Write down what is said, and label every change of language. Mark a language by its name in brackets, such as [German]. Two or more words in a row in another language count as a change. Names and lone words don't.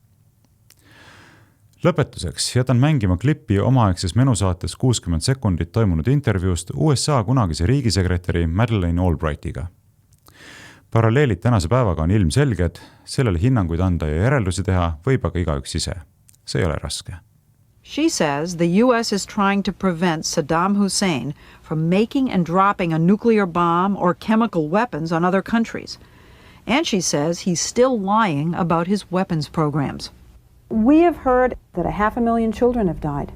[Estonian] Lõpetuseks jätan mängima klippi omaaegses menusaates 60 sekundit toimunud intervjuust USA kunagise riigisekretäri Madeleine Albrightiga. Paralleelid tänase päevaga on ilmselged, sellele hinnanguid anda ja järeldusi teha võib aga igaüks ise. See ei ole raske. [English] She says the U.S. is trying to prevent Saddam Hussein from making and dropping a nuclear bomb or chemical weapons on other countries. And she says he's still lying about his weapons programs. We have heard that 500,000 children have died.